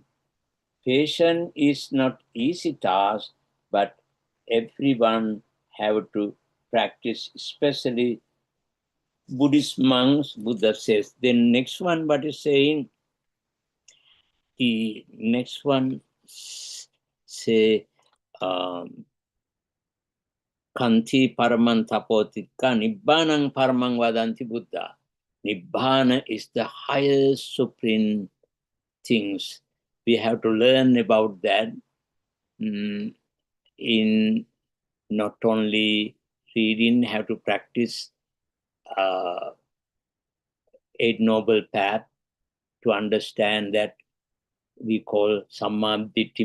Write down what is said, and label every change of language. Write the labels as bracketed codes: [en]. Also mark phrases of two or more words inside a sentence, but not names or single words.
[en] Patience is not easy task, but everyone have to practice, especially Buddhist monks, Buddha says. Then next one, what is saying? The next one say, [pi] Kanti paramang tapotika nibbanang paramang vadanti Buddha. [en] Nibbana is the highest supreme things. We have to learn about that in not only reading, have to practice Eight Noble Path to understand that we call [pi] Samma Ditti